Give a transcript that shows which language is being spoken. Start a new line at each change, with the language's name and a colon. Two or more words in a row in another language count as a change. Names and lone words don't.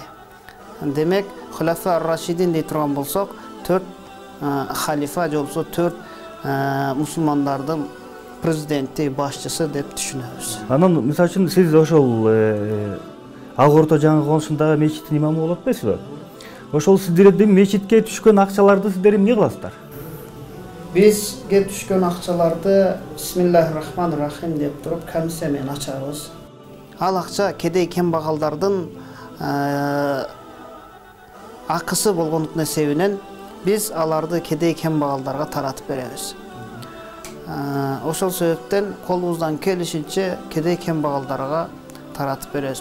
Kyrgyz: Демек, Хулафа ар-Рашидин дей турган болсок, 4 халифа же болбосо 4 мусулмандардын президенти, башчысы деп түшүнөбүз. Анан мисалы үчүн сиз ошол Ак Ордо жаңы конушундагы мечиттин имамы болуп атпайсызбы? Ошол сиздердин мечитке түшкөн акчаларды сиздер эмне кыласыздар? Бизге түшкөн акчаларды бисмиллахир-рахманир-рахим деп туруп комиссия менен ачабыз. Ал акча кедей кембагалдардын акысы болгондуктун эсебинен биз аларды кедей кембагалдарга таратып беребиз. Ошол себептен колубуздан келишинче кедей кембагалдарга таратып беребиз.